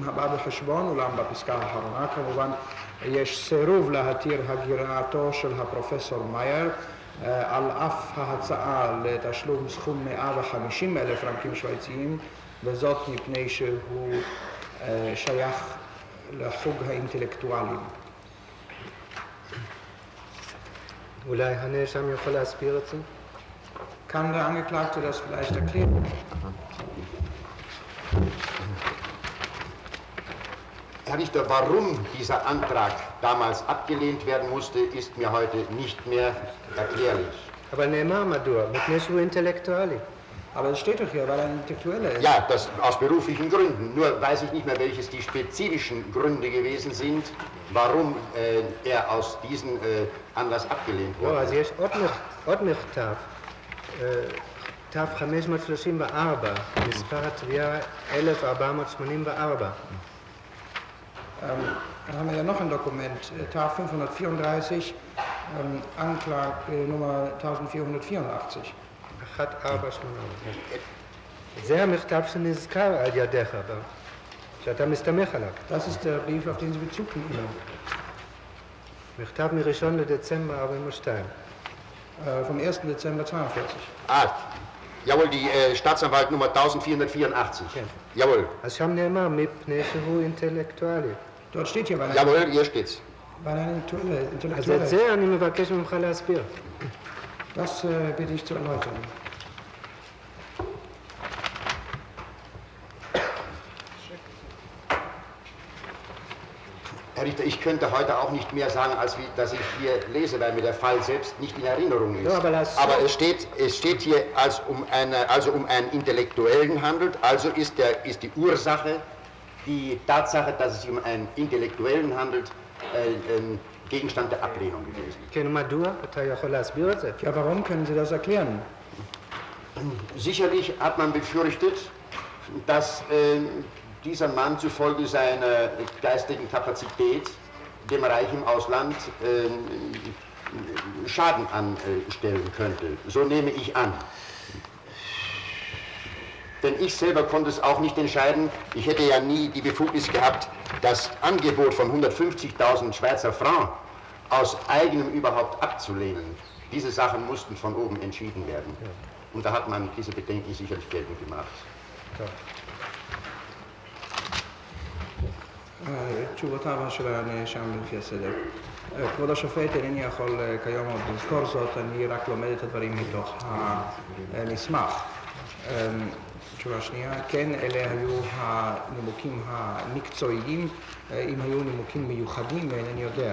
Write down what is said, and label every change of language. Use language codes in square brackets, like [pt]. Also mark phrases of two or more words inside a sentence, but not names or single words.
[he] הבא בחשבון, אולם בפסקה האחרונה כמובן יש סירוב להתיר הגירתו של הפרופסור מאייר, על אף ההצעה לתשלום סכום 150,000 פרנקים שוויצריים, וזאת מפני שהוא שייך לחוג האינטלקטואלים. אולי הנאשם יכול להסביר את זה? [de] Kann der Angeklagte das vielleicht erklären? Herr Richter, warum dieser Antrag damals abgelehnt werden musste, ist mir heute nicht mehr erklärlich. [he] אבל נאמר מדוע, מפני שהוא אינטלקטואלי. [de] Aber es steht doch hier, weil er ein Intellektueller ist. Ja, das aus beruflichen Gründen. Nur weiß ich nicht mehr, welches die spezifischen Gründe gewesen sind, warum er aus diesem Anlass abgelehnt wurde. [he] אז יש עוד מכתב, תו 534, מספר התביעה 1484. [de] Dann haben wir ja noch ein Dokument, TAF 534, Anklagenummer 1484. 1484. [he] זה המכתב שנזכר על ידיך, שאתה מסתמך עליו. [de] Das ist der Brief, auf den Sie Bezug nehmen. [he] מכתב מ-1 לדצמבר 42. [de] Vom 1. Dezember 42. Jawohl, die Staatsanwaltnummer 1484. [he] כן. [de] Jawohl. [he] אז שם נאמר מפני שהוא אינטלקטואלי. [de] Dort steht hier, weil er... Jawohl, hier steht's. [he] בעניין אז אינטלקטואלי. את זה אני מבקש ממך להסביר. [de] Das bitte ich zu erläutern. Herr Richter, ich könnte heute auch nicht mehr sagen, als wie, dass ich hier lese, weil mir der Fall selbst nicht in Erinnerung ist. Ja, aber es steht hier, also um einen Intellektuellen handelt, also ist die Ursache, die Tatsache, dass es sich um einen Intellektuellen handelt, Gegenstand der Ablehnung gewesen. [he] כן, מדוע? אתה יכול להסביר את זה? [de] Ja, warum können Sie das erklären? Sicherlich hat man befürchtet, dass dieser Mann zufolge seiner geistigen Kapazität dem Reich im Ausland Schaden anstellen könnte. So nehme ich an. Denn ich selber konnte es auch nicht entscheiden. Ich hätte ja nie die Befugnis gehabt, das Angebot von 150.000 Schweizer Francs aus eigenem überhaupt abzulehnen. Diese Sachen mussten von oben entschieden werden. Und da hat man diese Bedenken sicherlich geltend gemacht. [he] תשובותיו של הנאשם לפי הסדר. כבוד השופט, אינני יכול כיום עוד לזכור זאת, אני רק לומד את הדברים מתוך המסמך. תשובה שנייה, כן, אלה היו הנימוקים המקצועיים, אם היו נימוקים מיוחדים, אינני יודע.